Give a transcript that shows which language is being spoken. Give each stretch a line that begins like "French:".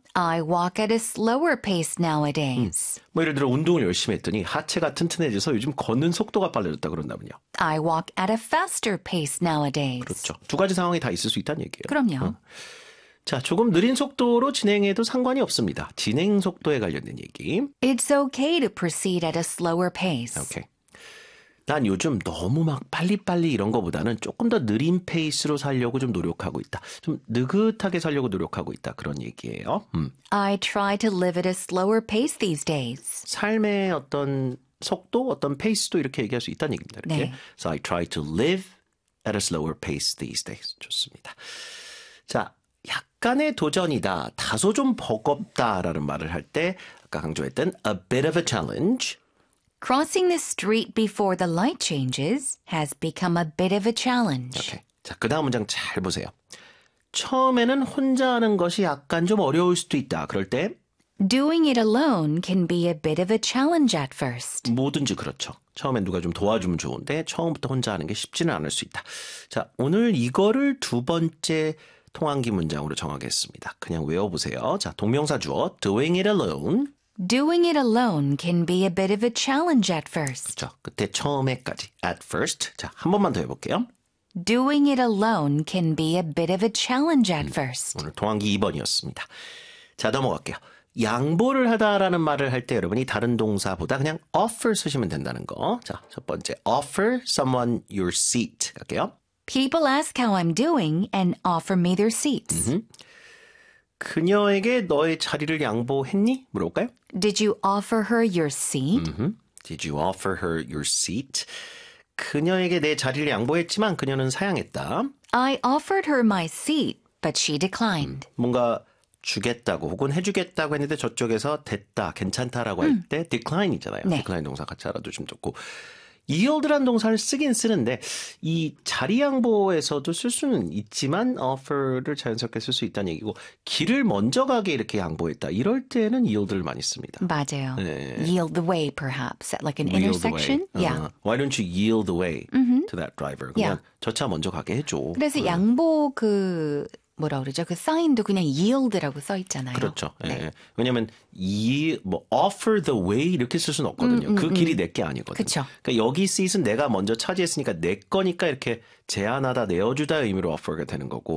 English: I walk at a slower pace nowadays.
Korean: 뭐 예를 들어 운동을 열심히 했더니 하체가 튼튼해져서 요즘 걷는 속도가 빨라졌다 그런다면요.
English: I walk at a faster pace nowadays.
Korean: 그렇죠. 두 가지 상황이 다 있을 수 있다는 얘기예요. 그럼요. 자, 조금 느린 속도로 진행해도 상관이 없습니다. 진행 속도에 관련된 얘기.
English: It's okay to proceed at a slower pace.
Korean: 오케이. 난 요즘 너무 막 빨리빨리 이런 거보다는 조금 더 느린 페이스로 살려고 좀 노력하고 있다. 좀 느긋하게 살려고 노력하고 있다. 그런 얘기예요.
English: I try to live at a slower pace these days.
Korean: 삶의 어떤 속도, 어떤 페이스도 이렇게 얘기할 수 있다는 얘기입니다. 이렇게. 네.
English: So I try to live at a slower pace these days.
Korean: 좋습니다. 자, 약간의 도전이다. 다소 좀 버겁다라는 말을 할 때, 아까 강조했던
English: a bit of a challenge. Crossing the street before the light changes has become a bit of a challenge.
Korean: 오케이. 자, 그 다음 문장 잘 보세요. 처음에는 혼자 하는 것이 약간 좀 어려울 수도 있다. 그럴 때,
English: Doing it alone can be a bit of a challenge at first.
Korean: 뭐든지 그렇죠. 처음엔 누가 좀 도와주면 좋은데, 처음부터 혼자 하는 게 쉽지는 않을 수 있다. 자, 오늘 이거를 두 번째 통환기 문장으로 정하겠습니다. 그냥 외워보세요. 자, 동명사 주어,
English: doing it alone. Doing it alone can be a bit of a challenge at first.
Korean: 그렇죠. 그때 처음에까지,
English: at first.
Korean: 자, 한 번만 더 해볼게요.
English: Doing it alone can be a bit of a challenge at first.
Korean: 오늘 통환기 2번이었습니다. 자, 넘어갈게요. 양보를 하다라는 말을 할때 여러분이 다른 동사보다 그냥 offer 쓰시면 된다는 거. 자, 첫 번째,
English: offer someone your seat
Korean: 할게요.
English: People ask how I'm doing and offer me their seats.
Korean: 그녀에게 너의 자리를 양보했니? 물어볼까요?
English: Did you offer her your seat? Did you offer her your seat?
Korean: 그녀에게 내 자리를 양보했지만 그녀는 사양했다.
English: I offered her my seat, but she declined.
Korean: 뭔가 주겠다고 혹은 해주겠다고 했는데 저쪽에서 됐다, 괜찮다라고 할때 decline 있잖아요. 네. decline 동사 같이 알아두시면 좋고. yield란 동사를 쓰긴 쓰는데 이 자리 양보에서도 쓸 수는 있지만 offer를 자연스럽게 쓸수 있다는 얘기고 길을 먼저 가게 이렇게 양보했다. 이럴 때는 yield를 많이 씁니다. 맞아요. 네.
English: Yield the way, perhaps, at like an yield the way. intersection. Yeah. Why don't you yield the way to that driver?
Korean: 그러면
English: Yeah.
Korean: 저차 먼저 가게 해줘. 그래서 양보 그 뭐라 그러죠? 그 사인도 그냥 yield라고 써 있잖아요. 그렇죠. 네. 예. 왜냐면 이뭐
English: offer the way
Korean: 이렇게 쓸 수는 없거든요. 그 길이 내게 아니거든. 그쵸. 그러니까 여기 seat은 내가 먼저 차지했으니까 내 거니까 이렇게 제안하다 내어주다 의미로 offer가 되는 거고